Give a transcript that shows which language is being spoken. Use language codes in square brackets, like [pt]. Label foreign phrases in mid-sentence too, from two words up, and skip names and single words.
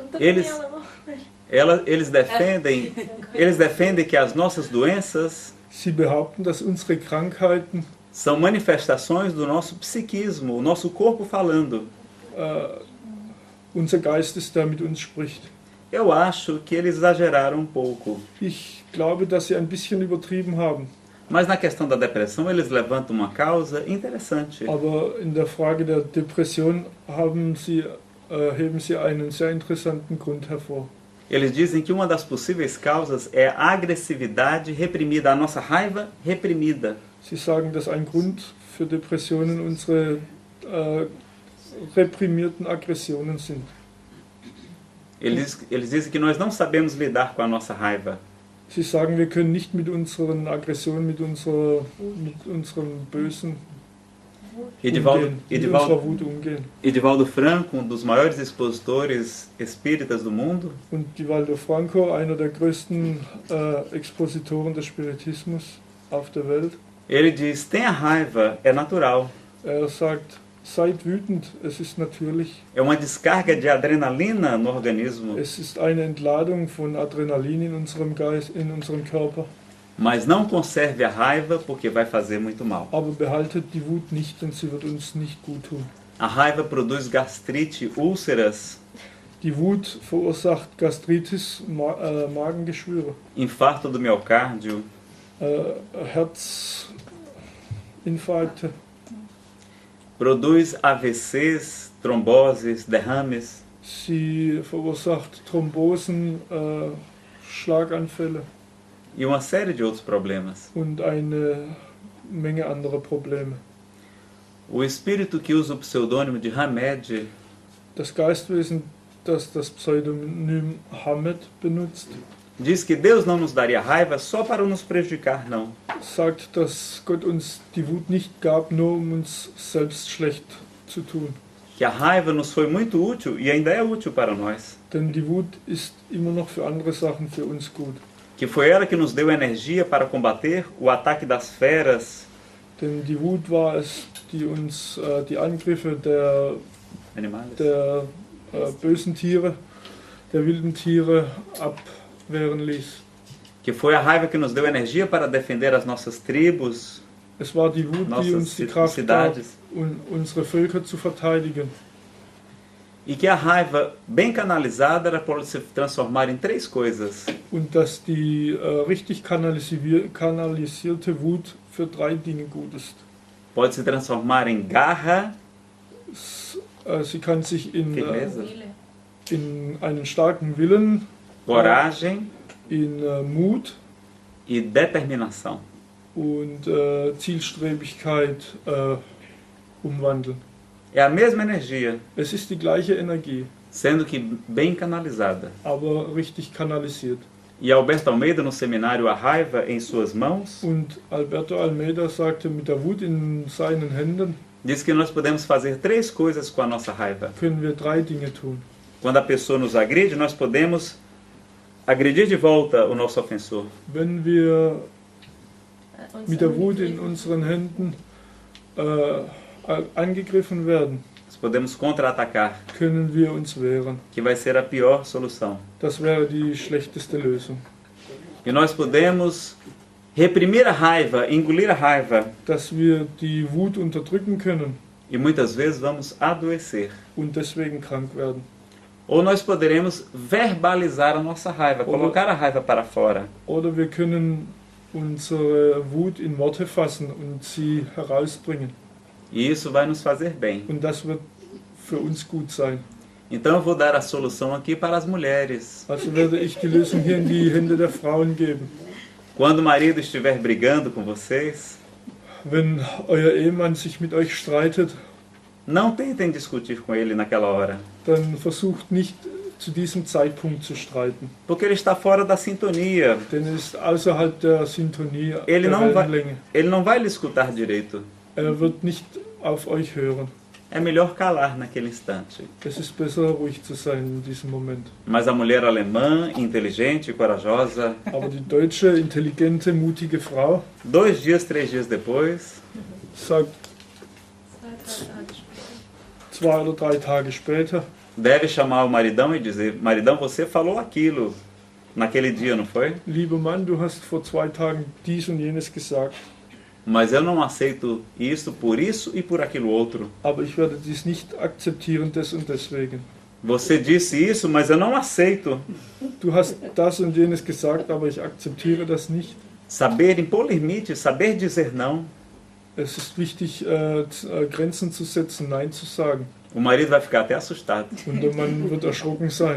[de] Und das [pt] Eles- [de] ist ja aber auch- [pt] Eles defendem que as nossas doenças [de] Sie behaupten, dass unsere Krankheiten [pt] são manifestações do nosso psiquismo, o nosso corpo falando. [de] unser Geist ist, der mit uns spricht. [pt] Eu acho que eles exageraram um pouco. [de] Ich glaube, dass sie ein bisschen übertrieben haben. [pt] Mas na questão da depressão, eles levantam uma causa interessante. [de] Aber in der Frage der Depression heben sie einen sehr interessanten Grund hervor. [pt] Eles dizem que uma das possíveis causas é a agressividade reprimida, a nossa raiva reprimida. [de] Sie sagen, dass ein Grund für Depressionen unsere reprimierten Aggressionen sind. [pt] Eles dizem que nós não sabemos lidar com a nossa raiva. [de] Sie sagen, wir können nicht mit unseren Aggressionen, mit unserem Bösen umgehen, mit unserer Wut umgehen. [pt] Edivaldo Franco, um dos maiores expositores espíritas do mundo, [de] Und Divaldo Franco, einer der größten Expositoren des Spiritismus auf der Welt, [pt] ele diz: tenha raiva, é natural. [de] sagt, seid wütend, es ist natürlich. [pt] É uma descarga de adrenalina no organismo, [de] Es ist eine Entladung von Adrenalin in unserem Geist, in unserem Körper. [pt] mas não conserve a raiva porque vai fazer muito mal. [de] Aber behaltet die Wut nicht, denn sie wird uns nicht gut tun. [pt] A raiva produz gastrite, úlceras, [de] Die Wut verursacht Gastritis, Magengeschwüre, [pt] infarto do miocárdio, [de] Herzinfarkte, [pt] produz AVCs, tromboses, derrames. [de] sie verursacht Thrombosen, Schlaganfälle [pt] E uma série de outros problemas. [de] und eine Menge anderer Probleme. [pt] O espírito que usa o pseudônimo de Hamed [de] Das Geistwesen, das das Pseudonym Hamed benutzt, [pt] diz que Deus não nos daria raiva só para nos prejudicar, não. [de] sagt, dass Gott uns die Wut nicht gab, nur um uns selbst schlecht zu tun. [pt] Que a raiva nos foi muito útil e ainda é útil para nós. [de] Denn die Wut ist immer noch für andere Sachen für uns gut. [pt] Que foi ela que nos deu energia para combater o ataque das feras, [de] Denn die Wut war es, die uns die Angriffe der [pt] animais, [de] bösen Tiere, der wilden Tiere abwehren ließ. [pt] que foi a raiva que nos deu energia para defender as nossas tribos, [de] Es war die Wut, die [pt] nossas [de] uns die Kraft gab, [pt] cidades. [de] unsere Völker zu verteidigen. [pt] E que a raiva, bem canalizada, ela pode se transformar em três coisas: [de] Und dass die richtig kanalisierte Wut für 3 Dinge gut ist. [pt] pode se transformar em garra, [de] Sie kann sich [pt] firmeza, [de] in einen starken Willen, [pt] coragem [de] in Mut [pt] e determinação. [de] und Zielstrebigkeit umwandeln. [pt] É a mesma energia, [de] Es ist die gleiche Energie, [pt] sendo que bem canalizada. [de] aber richtig kanalisiert. [pt] E Alberto Almeida, no seminário A Raiva em Suas Mãos, [de] Und Alberto Almeida sagte, mit der Wut in seinen Händen [pt] diz que nós podemos fazer 3 coisas com a nossa raiva. [de] können wir 3 Dinge tun. [pt] Quando a pessoa nos agride, nós podemos agredir de volta o nosso ofensor. [de] Wenn wir mit der Wut in unseren Händen angegriffen werden, [pt] Nós podemos contra-atacar, [de] können wir uns wehren. [pt] que vai ser a pior solução. [de] Das wäre die schlechteste Lösung. [pt] E nós podemos reprimir a raiva, engolir a raiva, [de] Dass wir die Wut unterdrücken können [pt] e muitas vezes vamos adoecer. [de] und deswegen krank werden. [pt] Ou nós poderemos verbalizar a nossa raiva, colocar a raiva para fora. [de] Oder wir können unsere Wut in Worte fassen und sie herausbringen. [pt] E isso vai nos fazer bem. [de] Und das wird für uns gut sein. [pt] Então eu vou dar a solução aqui para as mulheres. [de] Also werde ich die Lösung hier in die Hände der Frauen geben. [pt] Quando o marido estiver brigando com vocês, [de] Wenn euer Ehemann sich mit euch streitet, [pt] não tentem discutir com ele naquela hora, [de] dann versucht nicht zu diesem Zeitpunkt zu streiten. [pt] porque ele está fora da sintonia. [de] Denn er ist außerhalb der Sintonie [pt] Ele [de] der [pt] não [de] Wellenlänge. [pt] Ele não vai lhe escutar direito. [de] Er wird nicht auf euch hören. [pt] É melhor calar naquele instante. [de] Es ist besser, ruhig zu sein in diesem Moment. [pt] Mas a mulher alemã, inteligente e corajosa, [de] Aber die deutsche, intelligente, mutige Frau [pt] 2 dias, 3 dias depois, [de] sagt 2 oder 3 Tage später, [pt] deve chamar o maridão e dizer: maridão, você falou aquilo naquele dia, não foi? [de] lieber Mann, du hast vor 2 Tagen dies und jenes gesagt, [pt] Mas eu não aceito isso e por aquilo outro. [de] aber ich werde dies nicht akzeptieren, des und deswegen. [pt] Você disse isso, mas eu não aceito. [de] Du hast das und jenes gesagt, aber ich akzeptiere das nicht. [pt] Saber impor limites, saber dizer não. [de] Es ist wichtig, Grenzen zu setzen, Nein zu sagen. [pt] O marido vai ficar até assustado. [de] Und der Mann wird erschrocken sein.